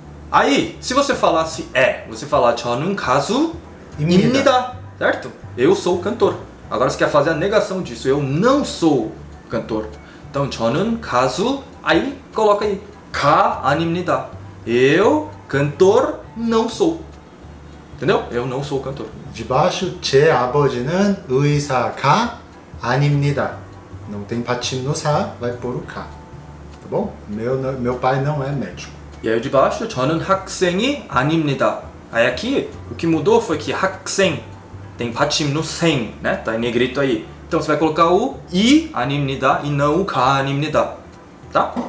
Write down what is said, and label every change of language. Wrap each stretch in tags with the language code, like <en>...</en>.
<pt>Aí, se você falasse você falar</pt> <ko>저는 가수입니다,</ko> <pt>certo? Eu sou cantor. Agora você quer fazer a negação disso, eu não sou cantor. Então,</pt> <ko>저는 가수,</ko> <pt>aí coloca aí,</pt> <ko>가 아닙니다.</ko> <pt>Eu, cantor, não sou. Entendeu? Eu não sou cantor. De baixo,</pt> <ko>제 아버지는 의사가 아닙니다.</ko> <pt>Não tem patim no sa, vai pôr o ka. Tá bom? Meu pai não é médico. E aí de baixo,</pt> <ko>저는 학생이 아닙니다.</ko> <pt>Aí aqui, o que mudou foi que 학생 tem patim no sem, né? Tá em negrito aí. Então você vai colocar o i 아닙니다 e não o ka 아닙니다. Tá?</pt>